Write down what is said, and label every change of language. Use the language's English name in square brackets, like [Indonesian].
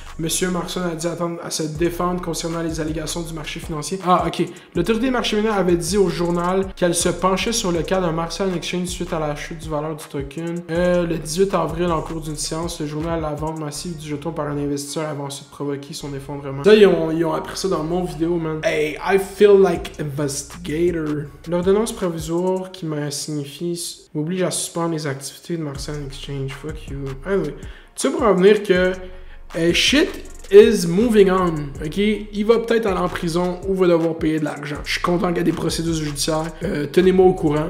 [French] Monsieur Marsan a dit attendre à se défendre concernant les allégations du marché financier. Ah, ok. L'autorité L'autorité des marchés financiers avait dit au journal qu'elle se penchait sur le cas d'un Martian Exchange suite à la chute du valeur du token. Le 18 avril, en cours d'une séance, le journal La vente massive du jeton par un investisseur avait ensuite provoqué son effondrement. Ça, ils ont appris ça dans mon vidéo, man. [English] Hey, I feel like investigator. [French] L'ordonnance provisoire qui m'a signifié m'oblige à suspendre les activités de Martian Exchange. [English] Fuck you. [French] Anyway, tu sais pour en venir que [English] shit is moving on, [French] ok? Il va peut-être aller en prison ou va devoir payer de l'argent. Je suis content qu'il y ait des procédures judiciaires. Tenez-moi au courant.